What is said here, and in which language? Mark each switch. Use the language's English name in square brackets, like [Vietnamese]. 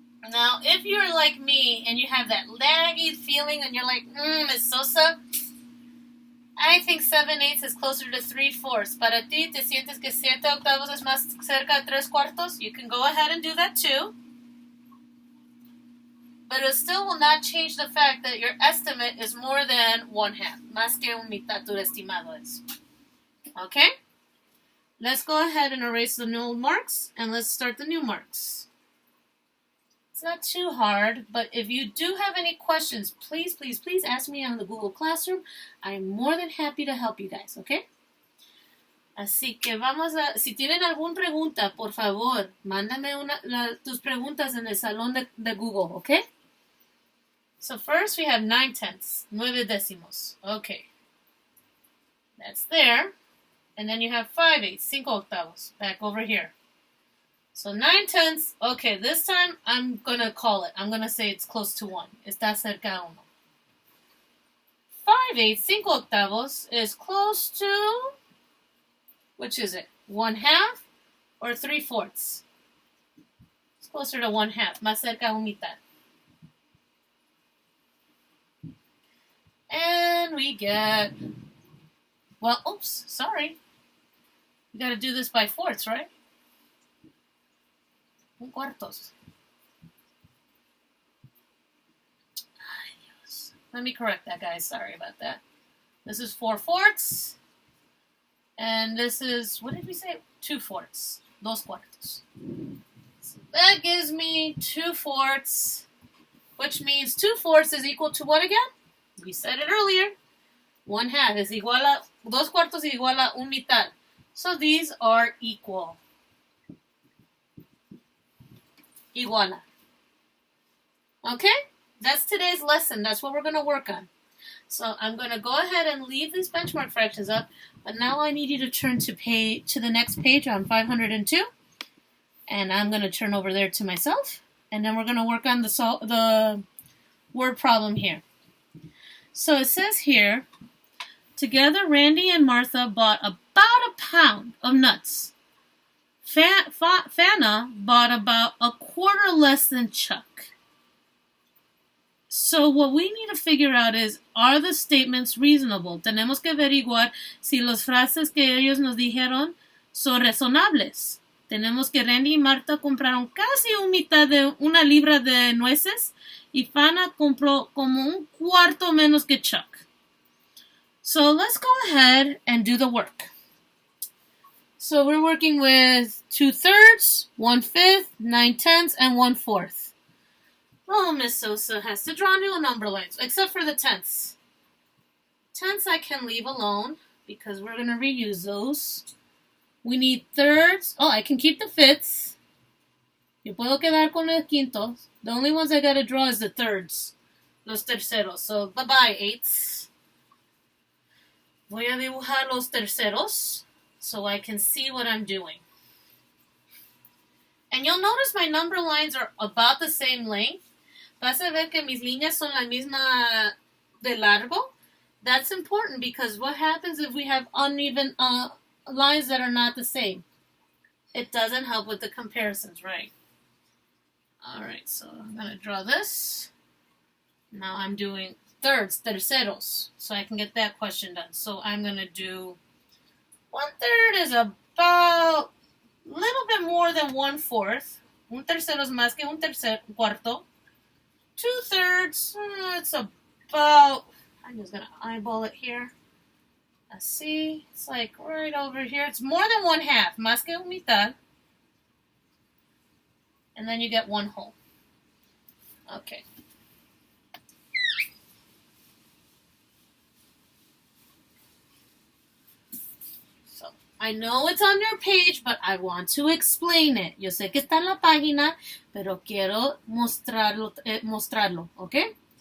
[English] Now, if you're like me and you have that laggy feeling and you're like, Miss Sosa, I think 7/8 is closer to 3/4. [Spanish] Para ti, te sientes que 7/8 es más cerca de 3 cuartos? [English] You can go ahead and do that too. But it still will not change the fact that your estimate is more than 1/2. [Spanish] Más que un mitad tu estimado es. [English] Okay? Let's go ahead and erase the old marks, and let's start the new marks. It's not too hard, but if you do have any questions, please ask me on the Google Classroom. I'm more than happy to help you guys, okay? [Spanish] Así que si tienen alguna pregunta, por favor, mándame tus preguntas en el salón de Google, okay? [English] So first we have 9/10, [Spanish] 9 décimos. [English] Okay. That's there. And then you have 5/8, [Spanish] 5 octavos, [English] back over here. So 9/10, okay, this time I'm going to call it. I'm going to say it's close to 1. [Spanish] Está cerca a 1. [English] 5/8, [Spanish] 5 octavos [English] is close to, which is it? 1/2 or 3/4? It's closer to 1/2, [Spanish] más cerca a un mitad. [English] And we get, well, oops, sorry. You got to do this by fourths, right? [Spanish] Un cuartos. Ay, Dios. [English] Let me correct that, guys. Sorry about that. This is 4 fourths. And this is, what did we say? 2 fourths. [Spanish] 2 cuartos. [English] So that gives me 2 fourths, which means 2 fourths is equal to what again? We said it earlier. [Spanish] 1/2 is igual a, 2 cuartos is igual a un mitad. [English] So these are equal. Iguala. Okay? That's today's lesson. That's what we're going to work on. So I'm going to go ahead and leave these benchmark fractions up, but now I need you to turn to the next page on 502, and I'm going to turn over there to myself, and then we're going to work on the word problem here. So it says here, together Randy and Martha bought about a pound of nuts. Fana bought about a quarter less than Chuck. So what we need to figure out is, are the statements reasonable? [Spanish] Tenemos que averiguar si las frases que ellos nos dijeron son razonables. Tenemos que Randy y Marta compraron casi un mitad de una libra de nueces y Fana compró como un cuarto menos que Chuck. [English] So let's go ahead and do the work. So we're working with 2/3, 1/5, 9/10, and 1/4. Oh, Miss Sosa has to draw new number lines, except for the tenths. Tenths I can leave alone because we're going to reuse those. We need thirds. Oh, I can keep the fifths. [Spanish] Yo puedo quedar con los quintos. [English] The only ones I got to draw is the thirds. [Spanish] Los terceros. [English] So, bye-bye, eighths. [Spanish] Voy a dibujar los terceros [English] so I can see what I'm doing. And you'll notice my number lines are about the same length. [Spanish] Vas a ver que mis líneas son la misma de largo. [English] That's important because what happens if we have uneven lines that are not the same? It doesn't help with the comparisons, right? Alright, so I'm going to draw this. Now I'm doing thirds, terceros, so I can get that question done. So I'm going to do 1/3 is about a little bit more than 1/4. [Spanish] Un tercero es más que un cuarto. [English] 2/3, it's about, I'm just going to eyeball it here. Let's see, it's like right over here. It's more than 1/2, [Spanish] más que un mitad. [English] And then you get 1 whole. Okay. I know it's on your page, but I want to explain it. [Spanish] Yo sé que está en la página, pero quiero mostrarlo, okay?